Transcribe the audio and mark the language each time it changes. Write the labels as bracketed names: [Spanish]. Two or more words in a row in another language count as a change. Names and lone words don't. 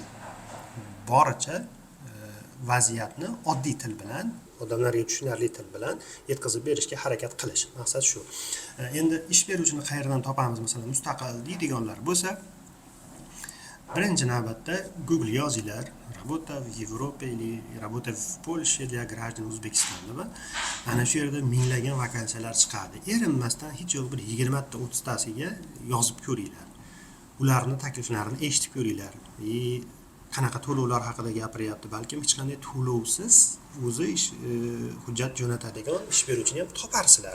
[Uzbek] Boricha vaziyatni oddiy til bilan, odamlarga tushunarli til bilan yetkazib berishga harakat qilish. Maqsad shu. Endi ish beruvchini qayerdan topamiz? Masalan, mustaqil deydiganlar bo'lsa, birinchi navbatda Google yozinglar, [Russian] работа в Европе или работа в Польше для граждан O'zbekistonda. [Uzbek] Ana shu yerda minglagan vakansiyalar chiqadi. Erinmasdan hech yo'q bir 20 ta 30 tasiga yozib ko'ringlar. Ularni takliflarini eshitib ko'ringlar. Qanaqa to'lovlar haqida gapiryapti? Balkim hech qanday to'lovsiz o'zi hujjat jo'natadigan ish beruvchini ham toparsizlar.